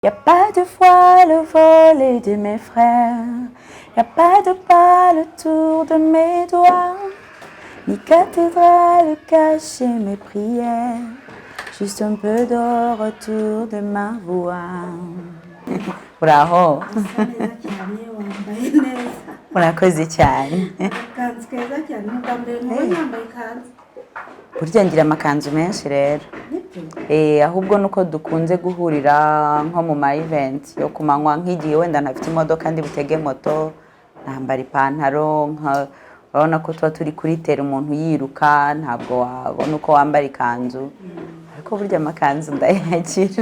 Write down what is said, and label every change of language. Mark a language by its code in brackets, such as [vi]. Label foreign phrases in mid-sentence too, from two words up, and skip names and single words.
[fr] Y a pas de voile au volet de mes frères, y a pas de pâle autour de mes doigts, ni cathédrale cacher mes prières, juste un peu d'or autour de ma voix. Bravo! [rw] Murakoze cyane. Akakanzu keza cyane ubwa mbere mubonye yambaye ikanzu. Burya ngira amakanzu menshi rero. Ahubwo nuko dukunze guhurira nko mu ma event yo kumanywa nk'igihe wenda ntafite imodoka ndi butege moto nambara ipantaro urabona ko tuba turi kuri tera umuntu yiruka ntabwo wabona uko wambara ikanzu ariko burya amakanzu ndayakira.